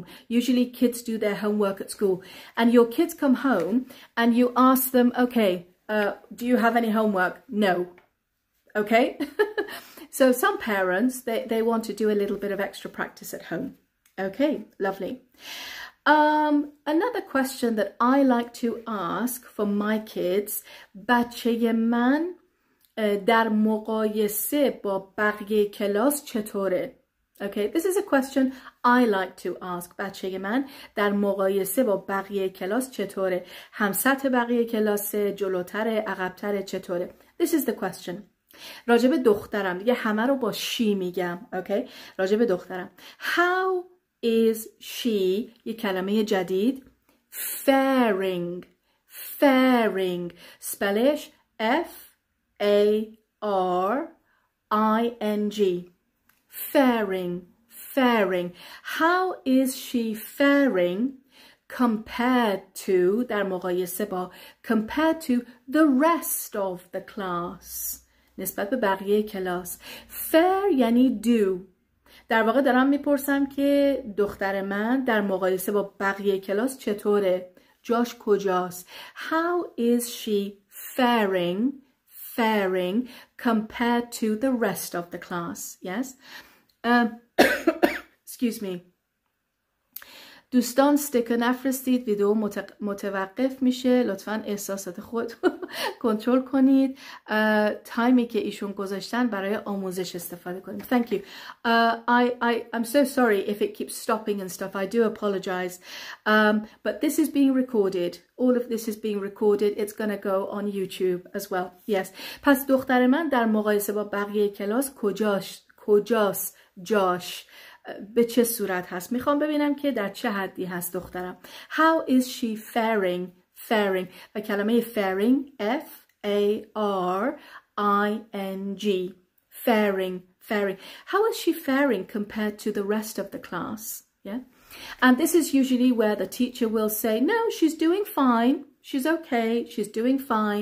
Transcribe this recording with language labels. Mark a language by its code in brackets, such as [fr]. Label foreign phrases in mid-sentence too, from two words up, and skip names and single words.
[en] Usually kids do their homework at school, and your kids come home and you ask them, okay, do you have any homework? No. Okay. So some parents, they want to do a little bit of extra practice at home. Okay, lovely. Another question that I like to ask for my kids, [fa] بچه من در مقایسه با بقیه کلاس چطوره? [en] Okay, this is a question I like to ask. [fa] بچه من در مقایسه با بقیه کلاس چطوره؟ هم سطح بقیه کلاس، جلوتره، عقبتره، چطوره؟ [en] This is the question. [fa] راجب دخترم، دیگه همه رو با she میگم. Okay, راجب دخترم. [en] How is she، [fa] یه کلمه جدید، faring. [en] Faring. spellش F-A-R-I-N-G. Faring. Faring. How is she faring compared to، [fa] در مقایسه با، [en] compared to the rest of the class، [fa] نسبت به بقیه کلاس. [en] Fair یعنی do. [fa] در واقع دارم میپرسم که دختر من در مقایسه با بقیه کلاس چطوره؟ جاش کجاست؟ [en] How is she faring compared to the rest of the class? Yes. Excuse me. [fa] دوستان استیکر نفرستید، ویدیو متوقف میشه، لطفا احساسات خود کنترل کنید. تایمی که ایشون گذاشتن برای آموزش استفاده کنید. [en] Thank you. I'm so sorry if it keeps stopping and stuff. I do apologize. But this is being recorded. All of this is being recorded. It's going to go on YouTube as well. Yes. [fa] پس دختر من در مقایسه با بقیه کلاس کجاست جاش؟ به چه صورت هست؟ میخوام ببینم که در چه حدی هست دخترم. [en] How is she faring? [fa] و کلمه faring F-A-R-I-N-G. [en] Faring. How is she faring compared to the rest of the class? Yeah. And this is usually where the teacher will say, no, she's doing fine. She's okay. She's doing fine.